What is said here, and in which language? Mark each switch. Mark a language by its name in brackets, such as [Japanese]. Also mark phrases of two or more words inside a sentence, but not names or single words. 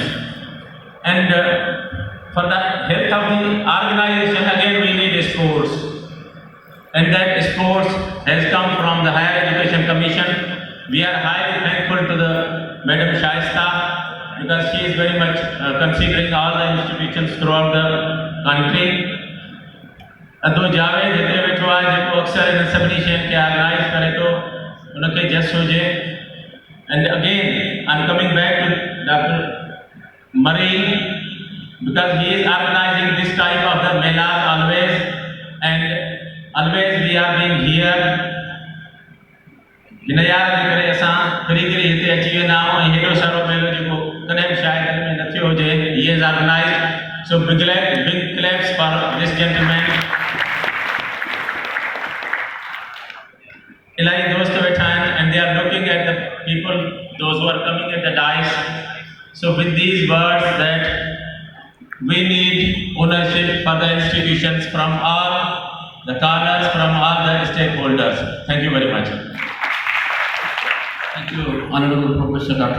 [English] And for the health of the organization, again we need sports. And that sports has come from the Higher Education Commission. We are highly thankful to the Madam Shaista, because she is very much considering all the institutions throughout the country. [Sindhi] अदो जावेद हिते वेठो आहे जेको अक्सर इन सभिनी शयुनि खे ऑर्गेनाइज करे थो, उनखे जस हुजे. [English] And again I'm coming back to Dr. Murray, because he is organizing this type of the melas always, and always we are being here. [Sindhi] हिन यार जे करे असां फिरी करे हिते अची वेंदा आहियूं, ऐं हेॾो सारो मेलो जेको कॾहिं बि शायदि में न थियो हुजे, [English] he is organized. So big claps for this gentleman. [Sindhi] इलाही दोस्त वेठा आहिनि, [English] and they are looking at the people, those who are coming at the dais. So with these words, that we need ownership for the institutions from all the corners, from all the stakeholders. Thank you very much. Thank you, Honorable Professor Dr.